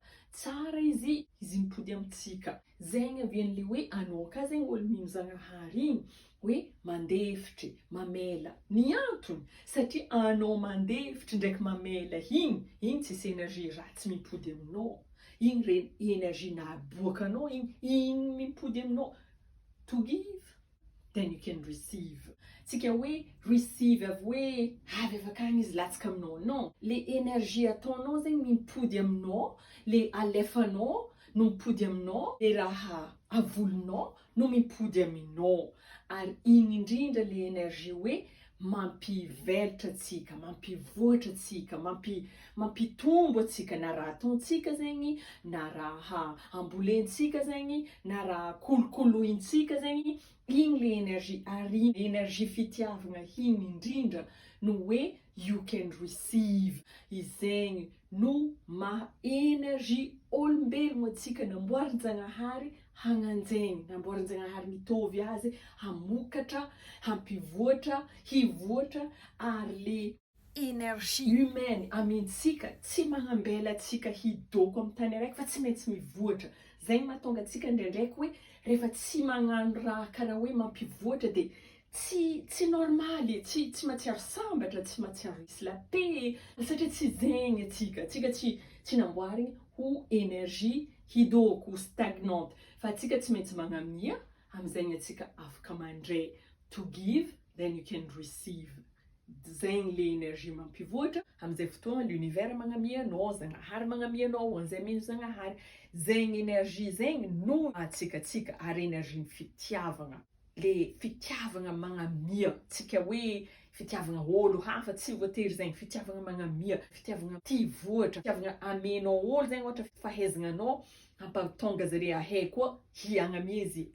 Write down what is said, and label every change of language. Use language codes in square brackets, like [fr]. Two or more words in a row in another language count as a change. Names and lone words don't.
[mg] Tsara izy mipody amitsika. Zegny avian'le hoe anao ka zegny olo mino Zagnahary igny hoe mandefitry, mamela. Ny antony satria anao mandefitry ndraiky mamela igny tsisy énergie ratsy mipody aminao. Igny re énergie naboakanao igny mipody aminao. [en] To give, then you can receive. [mg] Tsika hoe receive avy hoe avy avakagny izy latsaka aminao. Non, le énergie ataonao zegny mipody aminao, le alefanao no mipody aminao, le raha avolonao no mipody aminao. Ary igny indrindra le énergie hoe mampivelatra atsika, mampivoatra atsika, mampitombo atsika na raha ataontsika zegny, na raha ambolentsika zegny, na raha kolokolointsika zegny, igny le énergie ary énergie fitiavagna igny indrindra no hoe [en] you can receive. [mg] Izegny no maha énergie olombelogno atsika namboarin'ny Zagnahary hagnanjaigny, namboarin'ny Zagnahary mitovy azy, hamokatra, hampivoatra, hivoatra ary le [fr] énergie humaine [mg] amintsika tsy magnambela atsika hidoko amy tany araiky fa tsy maintsy mivoatra. Zegny mahatonga atsika ndraindraiky hoe rehefa tsy magnano raha karaha hoe mampivoatra de tsy normaly, tsy mahatsiaro sambatra, tsy mahatsiaro misy [fr] la paix, [mg] satria tsy zegny atsika tsy namboarigny ho énergie hidoko stagnante. Fa atsika tsy maintsy magnamia, am'zegny atsika afaka mandray. [en] To give, then you can receive. [mg] Zegny le énergie mampivoatra, am'zay fotoagna l'univers magnamia anao, Zagnahary magnamia anao, anzay mino Zagnahary. Zegny énergie zegny no atsikatsika ary énergie ny fitiavagna. Le fitiavagna magnamia, tsika hoe fitiavagna olo hafa tsy voatery zegny, fitiavagna magnamia, fitiavagna tivoatra, fitiavagna amenao olo zegny ohatra fahaizanao, hampatonga zare ahay koa hiagnamia izy.